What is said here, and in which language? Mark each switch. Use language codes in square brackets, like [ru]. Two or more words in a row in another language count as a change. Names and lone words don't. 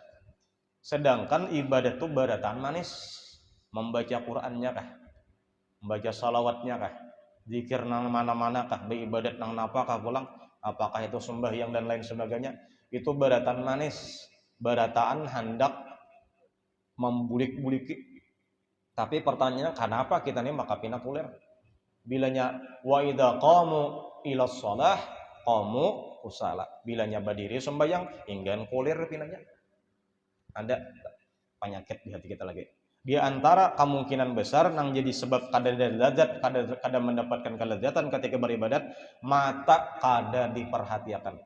[bjn] Sedangkan ibadat itu baratan manis, membaca Qur'annya kah, membaca salawatnya kah, zikir nang mana-mana kah, beribadat nang napa kah pulang, apakah itu sembahyang dan lain sebagainya, itu baratan manis, barataan hendak membulik-buliki. Tapi pertanyaannya kenapa kita ini maka pinah kulir? Bilanya [ar] wa idza qamu ila shalah qamu kusala, [bjn] bilanya berdiri sembahyang inggan kulir pinanya. Ada penyakit di hati kita lagi. Di antara kemungkinan besar yang jadi sebab kada mendapatkan kelezatan ketika beribadat, mata kada diperhatikan.